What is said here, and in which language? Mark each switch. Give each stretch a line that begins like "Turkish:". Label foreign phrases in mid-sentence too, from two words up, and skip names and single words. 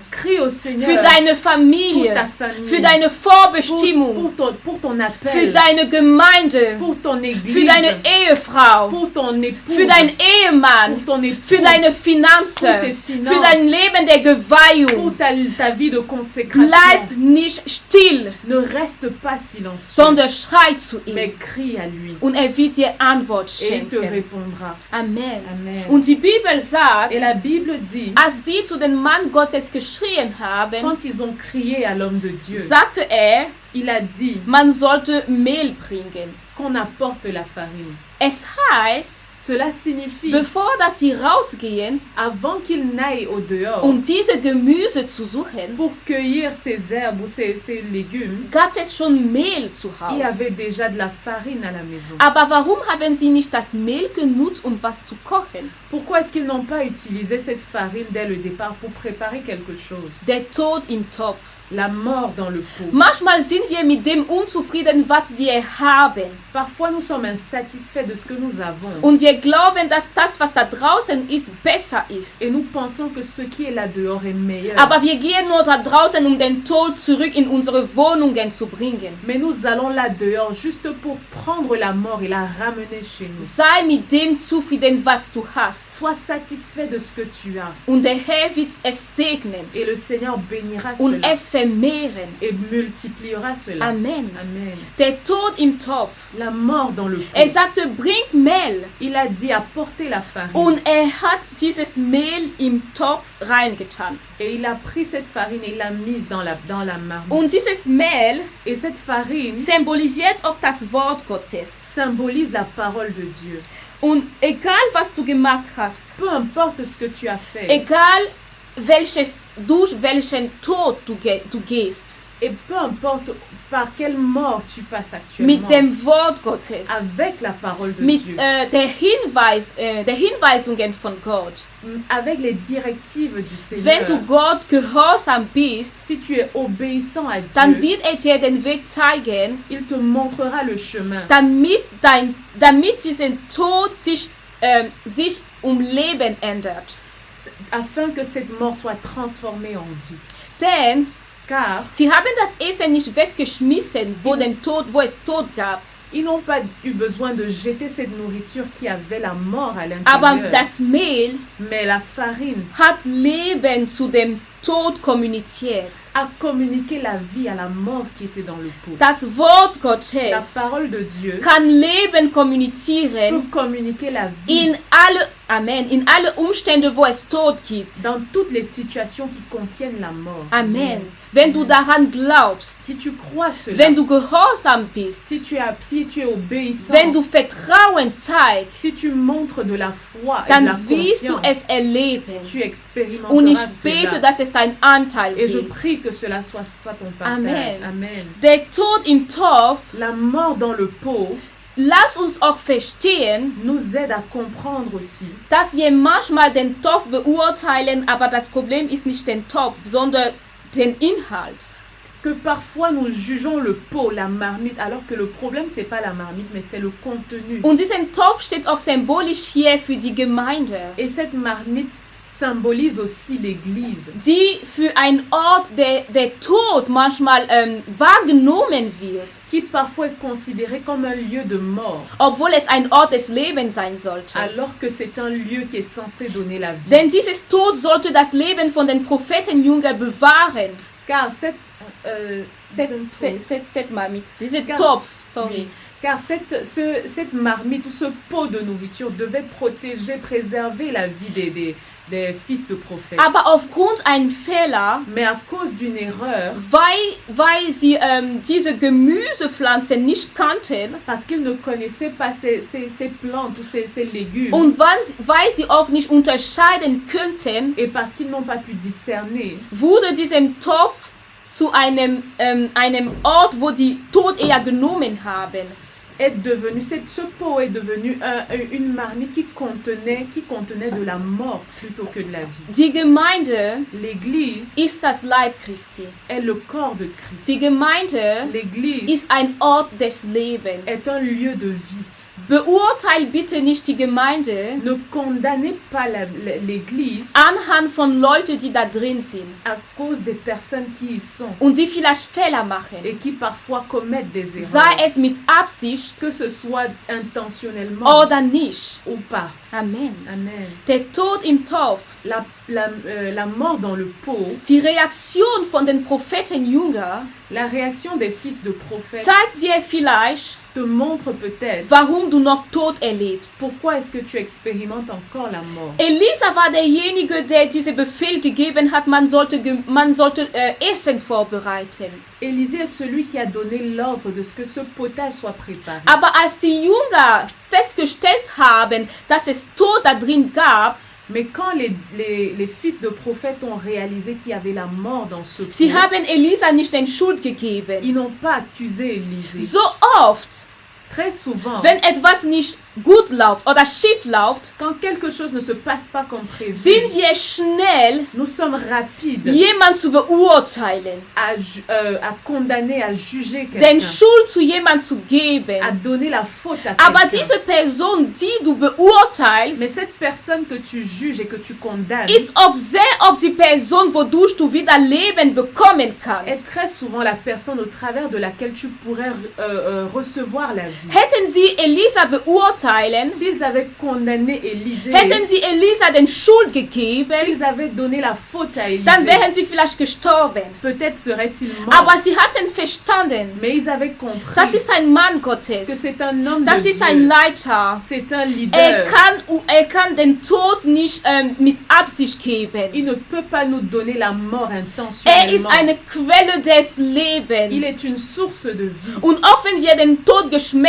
French: Crie au Seigneur
German: für deine
French: pour
German: Familie,
French: ta famille,
German: für deine Vorbestimmung,
French: pour ton appel,
German: für deine Gemeinde,
French: pour ton église,
German: für deine Ehefrau,
French: pour ton époux,
German: für deinen Ehemann,
French: pour ton époux,
German: für deine Finanzen, Für die Finanz. für dein Leben der
French: pour
German: Geweihung.
French: ta vie de consécration.
German: Bleib nicht still,
French: Ne reste pas silencieux,
German: sondern schrei zu
French: mais
German: ihm.
French: crie à lui
German: Und wird dir Antwort
French: et il te
German: schenken.
French: répondra.
German: Amen.
French: Amen.
German: Und die Bibel sagt,
French: Et la Bible dit,
German: als sie zu dem Mann Gottes geschrien haben,
French: quand ils ont crié à l'homme de Dieu,
German: sagte er,
French: il a dit
German: man sollte Mehl bringen.
French: qu'on apporte la farine.
German: Es heißt,
French: Cela signifie,
German: bevor dass sie rausgehen,
French: avant qu'il n'aille au dehors
German: diese Gemüse zu suchen,
French: pour cueillir ces herbes ou ces légumes,
German: gab es schon Mehl zu
French: il y
German: Hause.
French: avait déjà de la farine à la maison.
German: Aber warum haben sie nicht das Mehl genutzt, was zu kochen?
French: Pourquoi est-ce qu'ils n'ont pas utilisé cette farine dès le départ pour préparer quelque chose?
German: Der Tod im Topf.
French: La mort dans le pot.
German: Manchmal sind wir mit dem unzufrieden, was wir haben.
French: Parfois, nous sommes insatisfaits de ce que nous avons.
German: Und wir glauben, dass das, was da draußen ist, besser ist.
French: Et nous pensons que ce qui est là dehors est meilleur.
German: Aber wir gehen nur da draußen, den Tod zurück in unsere Wohnungen zu bringen.
French: Mais nous allons là dehors juste pour prendre la mort et la ramener chez nous.
German: Sei mit dem zufrieden, was du hast.
French: Sois satisfait de ce que tu as.
German: Und der Herr wird es segnen
French: Et le Seigneur bénira
German: und
French: cela.
German: es vermehren.
French: Et multipliera cela.
German: Amen.
French: Amen.
German: Der Tod im Topf.
French: La mort dans le pot.
German: Er sagte, bringt Mehl.
French: Il a dit apportez la farine.
German: Und hat dieses Mehl im Topf reingetan.
French: Et il a pris cette farine et il l'a mise dans la marmite.
German: Und dieses Mehl
French: Et cette farine
German: symbolisiert auch das Wort Gottes.
French: symbolise la parole de Dieu.
German: Und egal was du gemacht hast,
French: Peu importe ce que tu as fait.
German: egal durch welchen Tod du gehst,
French: Et peu importe par quelle mort tu passes
German: mit
French: actuellement.
German: dem Wort Gottes,
French: Avec la parole de
German: mit
French: Dieu.
German: der Hinweisungen von Gott.
French: Avec les directives du
German: Wenn du
French: Seigneur.
German: Gott gehorsam bist,
French: Si tu es obéissant à
German: dann
French: Dieu,
German: wird dir den Weg zeigen,
French: il te montrera le chemin.
German: damit diesen Tod sich Leben ändert.
French: Afin que cette mort soit transformée en vie.
German: Denn
French: Car
German: sie haben das Essen nicht weggeschmissen, wo es Tod gab.
French: ils n'ont pas eu besoin de jeter cette nourriture qui avait la mort à
German: Aber
French: l'intérieur.
German: das Mehl
French: Mais la farine
German: hat Leben zu dem Tod kommuniziert.
French: a communiqué la vie à la mort qui était dans le pot.
German: Das Wort
French: La
German: Gottes
French: parole de Dieu
German: kann Leben
French: peut
German: kommunizieren
French: communiquer la vie
German: in alle Amen. In alle Umstände, wo es Tod gibt.
French: Dans toutes les situations qui contiennent la mort.
German: Amen. Wenn du daran glaubst,
French: Si tu crois cela,
German: wenn du gehorsam bist,
French: si tu es obéissant,
German: wenn du Vertrauen zeigst,
French: si tu montres de la foi et de la
German: dann wirst du
French: confiance,
German: es erleben.
French: tu expérimenteras
German: Und ich
French: cela.
German: bete, dass es dein Anteil
French: Et je
German: wird.
French: prie que cela soit ton partage.
German: Amen.
French: Amen.
German: Der Tod im Topf,
French: La mort dans le pot
German: lass uns auch verstehen,
French: nous aide à comprendre aussi
German: dass wir manchmal den Topf beurteilen, aber das Problem ist nicht den Topf, sondern den Inhalt.
French: que parfois nous jugeons le pot, la marmite, alors que le problème c'est pas la marmite mais c'est le contenu.
German: Und dieser Topf steht auch symbolisch hier für die Gemeinde,
French: Et cette marmite symbolise aussi l'Église,
German: die für einen Ort der Tod manchmal wahrgenommen wird,
French: qui parfois est considérée comme un lieu de mort,
German: obwohl es ein Ort des Lebens sein sollte.
French: alors que c'est un lieu qui est censé donner la vie.
German: Denn dieses Tod sollte das Leben von den Prophetenjüngern bewahren.
French: Car Cette Marmite,
German: dieser
French: Car-
German: Topf, sorry.
French: Oui. Car cette marmite ou ce pot de nourriture devait protéger, préserver la vie des fils de prophètes.
German: Aber aufgrund ein Fehler,
French: Mais à cause d'une erreur,
German: weil sie diese Gemüsepflanzen nicht kannten
French: parce qu'ils ne connaissaient pas ces plantes ou ces légumes,
German: und weil sie auch nicht unterscheiden könnten,
French: et parce qu'ils n'ont pas pu discerner,
German: wurde diesem Topf zu einem Ort, wo die Tod eher genommen haben.
French: ce pot est devenu une marmite qui contenait de la mort plutôt que de la vie.
German: Die Gemeinde
French: L'Église
German: ist das Leib Christi.
French: est le corps de Christ.
German: Die Gemeinde
French: L'Église
German: ist ein Ort des Lebens.
French: est un lieu de vie.
German: Beurteilt bitte nicht die Gemeinde
French: Ne condamnez pas l'Église
German: anhand von Leuten, die da drin sind
French: à cause des personnes qui y sont
German: und die vielleicht Fehler machen.
French: et qui parfois commettent des
German: Sei
French: erreurs,
German: es mit Absicht
French: que ce soit intentionnellement
German: oder nicht.
French: ou pas.
German: Amen.
French: Amen.
German: Der Tod im Topf,
French: La mort dans le pot,
German: die Reaktion von den Prophetenjüngern
French: la réaction des fils de prophètes
German: zeigt dir vielleicht,
French: te montre peut-être
German: warum du noch Tod erlebst.
French: pourquoi est-ce que tu expérimentes encore la mort.
German: Elisa war derjenige, der diesen Befehl gegeben hat, man sollte Essen vorbereiten.
French: Élisée est celui qui a donné l'ordre de ce que ce potage soit préparé.
German: Aber als die Jünger festgestellt haben, dass es Tod da drin gab,
French: Mais quand les fils de prophètes ont réalisé qu'il y avait la mort dans ce
German: sie
French: pot,
German: haben Elisa nicht den Schuld gegeben.
French: ils n'ont pas accusé Élisée.
German: So oft,
French: Très souvent,
German: wenn etwas nicht gut läuft oder schief läuft,
French: quand quelque chose ne se passe pas comme prévu,
German: sind wir schnell,
French: nous sommes rapides
German: jemand zu beurteilen,
French: à condamner, à juger
German: den
French: quelqu'un,
German: Schuld zu jemand zu geben.
French: à donner la faute à
German: Aber
French: quelqu'un.
German: diese Person, die du beurteilst,
French: Mais cette personne que tu juges et que tu condamnes
German: ist auch sehr oft die Person, wodurch du wieder Leben bekommen
French: est
German: kannst.
French: très souvent la personne au travers de laquelle tu pourrais recevoir la vie.
German: Hätten sie Elisa beurteilen,
French: S'ils avaient condamné Élisée,
German: hätten sie Elisa den Schuld gegeben,
French: s'ils avaient donné la faute à
German: dann
French: Élisée,
German: wären sie vielleicht gestorben.
French: peut-être serait-il mort.
German: Aber sie hatten verstanden,
French: Mais ils avaient compris
German: das ist ein Mann
French: que
German: Gottes,
French: c'est un homme
German: das
French: de
German: ist ein
French: Dieu.
German: Leiter.
French: C'est un leader.
German: Er kann den Tod nicht mit Absicht geben.
French: Il ne peut pas nous donner la mort
German: Er
French: intentionnellement.
German: ist eine Quelle des
French: Il
German: Lebens.
French: est une source de vie.
German: Und auch wenn wir den Tod geschmeckt